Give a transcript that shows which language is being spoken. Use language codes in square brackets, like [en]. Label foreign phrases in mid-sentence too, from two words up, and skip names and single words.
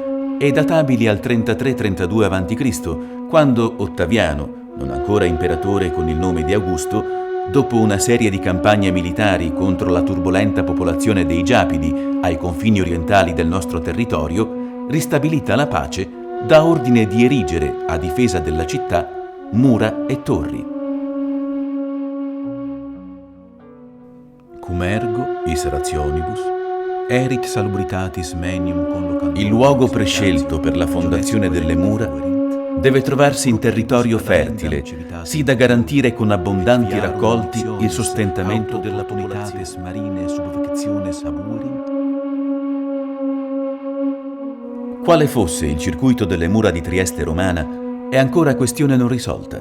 [it] e databili al 33-32 a.C., quando Ottaviano, non ancora imperatore con il nome di Augusto, dopo una serie di campagne militari contro la turbolenta popolazione dei Giapidi ai confini orientali del nostro territorio, ristabilita la pace, dà ordine di erigere a difesa della città mura e torri. [la] Cum ergo is rationibus erit salubritatis menium collocandum. [it] Il luogo prescelto per la fondazione delle mura deve trovarsi in territorio fertile, sì da garantire con abbondanti raccolti il sostentamento della popolazione. Quale fosse il circuito delle mura di Trieste romana è ancora questione non risolta.